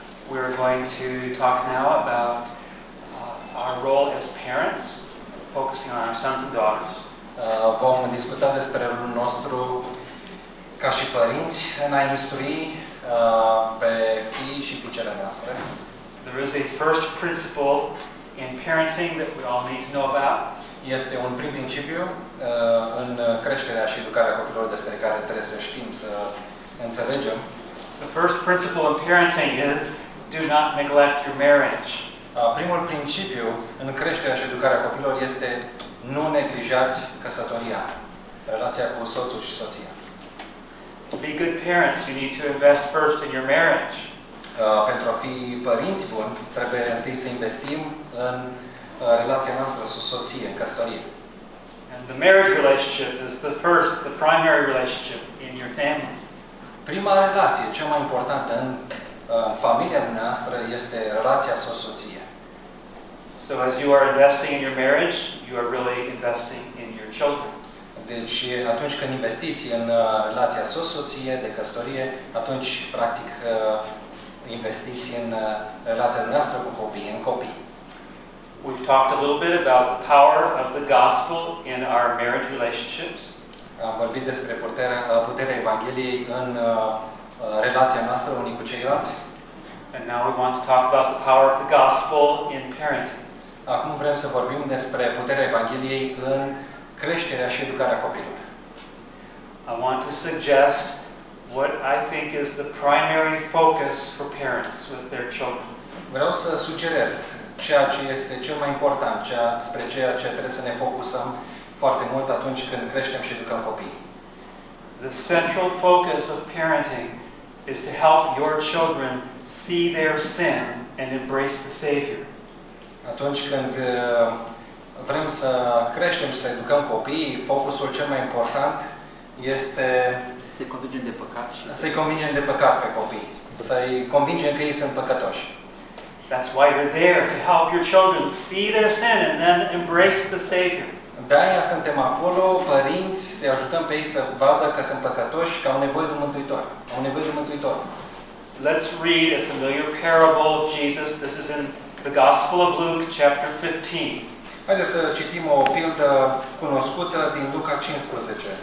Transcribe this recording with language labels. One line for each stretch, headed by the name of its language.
English: We're going to talk now about our role as parents, focusing on our sons and daughters.
Romanian: Vom discuta despre rolul nostru ca și părinți în a instrui pe fii și fiicele noastre.
English: There is a first principle in parenting that we all need to know about.
Romanian: Este un prim principiu în creșterea și educarea copilor despre care trebuie să știm, să înțelegem.
English: The first principle in parenting is do not neglect your marriage.
Romanian: Primul principiu în creșterea și educarea copilor este nu neglijați căsătoria, relația cu soțul și soția.
English: To be good parents, you need to invest first in your marriage.
Romanian: Pentru a fi părinți buni, trebuie întâi să investim în relația noastră cu soție, în căsătorie.
English: And the marriage relationship is the first, the primary relationship in your family.
Romanian: Prima relație, cea mai importantă în familia noastră este relația soț-soție.
English: So as you are investing in your marriage, you are really investing in your children.
Romanian: Deci atunci când investiți în relația soț-soție de căsătorie, atunci practic investiți în relația noastră cu copiii, în copii.
English: We've talked a little bit about the power of the gospel in our marriage relationships.
Romanian: Am vorbit despre puterea Evangheliei în relația noastră unii cu ceilalți.
English: And now we want to talk about the power of the gospel in parenting.
Romanian: Acum vrem să vorbim despre puterea Evangheliei în creșterea și educarea copilului.
English: I want to suggest what I think is the primary focus for parents with their children.
Romanian: Vreau să sugerez ceea ce este cel mai important, spre ceea ce trebuie să ne focusăm foarte mult atunci când creștem și educăm copiii.
English: The central focus of parenting is to help your children see their sin and embrace the Savior.
Romanian: Atunci când vrem să creștem și să educăm copiii, focusul cel mai important este să-i convingem de păcat și să-i convingem de păcat pe copii. Să-i convingem că ei sunt păcătoși.
English: That's why you're there, to help your children see their sin and then embrace the Savior.
Romanian: De-aia suntem acolo, părinți, să-i ajutăm pe ei să vadă că sunt păcătoși, că au nevoie de Mântuitor. Au nevoie de Mântuitor.
English: Let's read a familiar parable of Jesus. This is in the Gospel of Luke, chapter 15.
Romanian: Haideți să citim o pildă cunoscută din Luca 15.